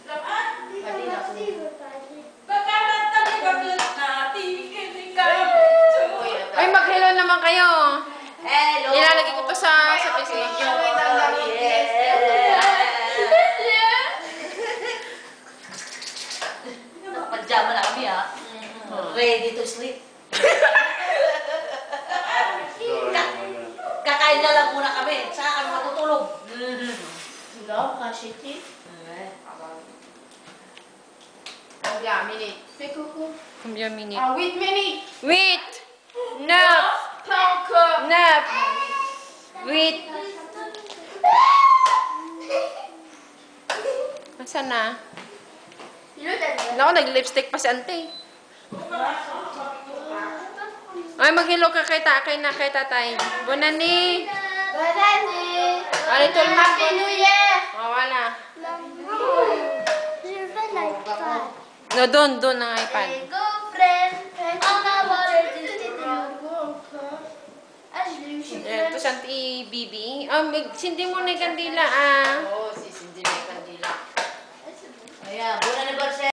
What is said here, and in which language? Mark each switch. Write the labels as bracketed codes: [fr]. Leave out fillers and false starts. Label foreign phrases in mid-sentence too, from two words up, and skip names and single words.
[tl] Ay, mag-hello naman kayo. Hello! Ilalagay ko to sa Facebook. Pajama na kami ha. [en] Ready to sleep. [tl] Kakain na lang muna kami. Saka kami matutulog. Hello, Kashiti. [fr] Combien minutes? Fais coucou. Combien minutes? 8 minutes. 8! 9! Pas encore. 9! 8! [tl] Nasaan na? Naku, nag-lipstick pa si ante. Ay, mag-hello ka kay tatay. Bonani! Bonani! Alito lang. [en] Happy New Year! [tl] Oh, wala. [fr] Je veux l'iPad. [tl] No, doon ang iPad. Go friend, on a water Ah, je l'ai eu chez Ito si Auntie Bibi. Sindi mo na yung kandila, ah. Oh, si Cindy may kandila. Ayan, buwan anniversary.